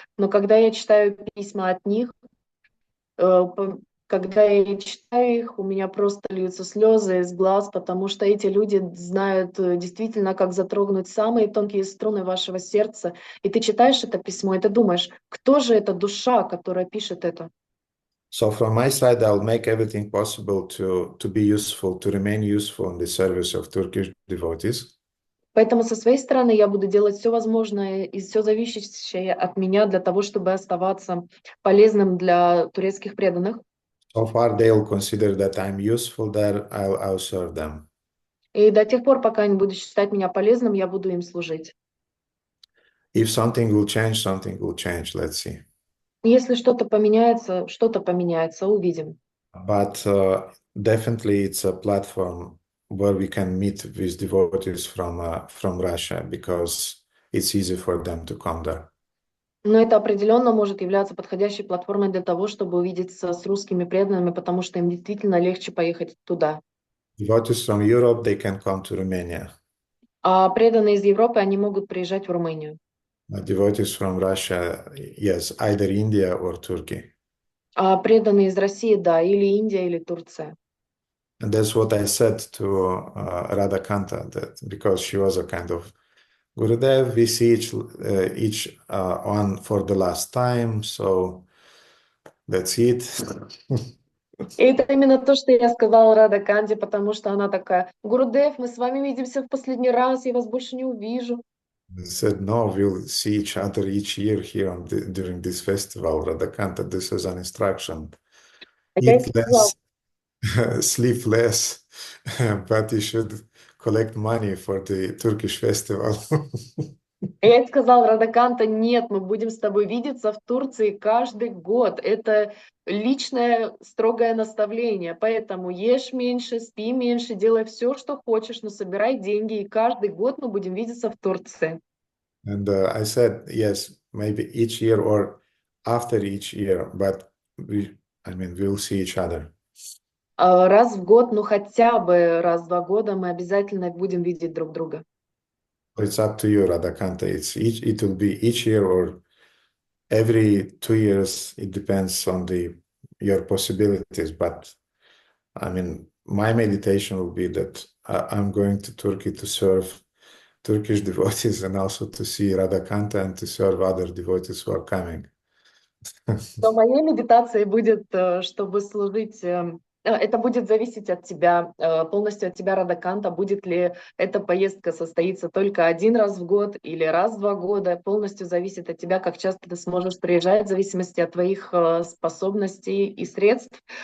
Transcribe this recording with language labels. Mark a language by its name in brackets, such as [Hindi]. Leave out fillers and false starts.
[Russian] Но когда я читаю письма от них, когда я читаю их, у меня просто льются слезы из глаз, потому что эти люди знают действительно, как затронуть самые тонкие струны вашего сердца. И ты читаешь это письмо, и ты думаешь, кто же эта душа, которая пишет это? [English] So from my side, I'll make everything possible to be useful, to remain useful in the service of Turkish devotees. [Russian] Поэтому со своей стороны я буду делать все возможное и все зависящее от меня для того, чтобы оставаться полезным для турецких преданных. [English] So far, they'll consider that I'm useful there, I'll serve them. [Russian] И до тех пор, пока они будут считать меня полезным, я буду им служить. [English] If something will change, let's see. [Russian] Если что-то поменяется, увидим. [English] But definitely it's a platform where we can meet with devotees from Russia, because it's easy for them to come there. [Russian] Но это определенно может являться подходящей платформой для того, чтобы увидеться с русскими преданными, потому что им действительно легче поехать туда. [English] Devotees from Europe, they can come to Romania. [Russian] А преданные из Европы, они могут приезжать в Румынию. [English] Devotees from Russia, yes, either India or Turkey. [Russian] А преданные из России, да, или Индия, или Турция. [English] And that's what I said to Radha Kanta, that because she was a kind of Gurudev, we see each one for the last time, so that's it. [Russian] И это именно то, что я сказала Рада Канди, потому что она такая: Гурудев, мы с вами видимся в последний раз, я вас больше не увижу. [English] They said, no, we'll see each other each year here during this festival, Radha Kanta. This is an instruction. [Russian] Я [English] Eat less, sleep less, but you should collect money for the Turkish festival. [Russian] Я сказал Радаканта, нет, мы будем с тобой видеться в Турции каждый год. Это личное строгое наставление. Поэтому ешь меньше, спи меньше, делай все, что хочешь, но собирай деньги. И каждый год мы будем видеться в Турции. [English] And I said, yes, maybe each year or after each year, but we'll see each other. [Russian] Раз в год, ну хотя бы раз в 2 года мы обязательно будем видеть друг друга. [English] It's up to you, Radhakanta. It will be each year or every 2 years. It depends on your possibilities. But my meditation will be that I'm going to Turkey to serve Turkish devotees and also to see Radhakanta and to serve other devotees who are coming. [Russian] Но моей медитацией будет, чтобы служить. Это будет зависеть от тебя, полностью от тебя, Радаканта. Будет ли эта поездка состоится только 1 раз в год или раз в 2 года, полностью зависит от тебя, как часто ты сможешь приезжать, в зависимости от твоих способностей и средств.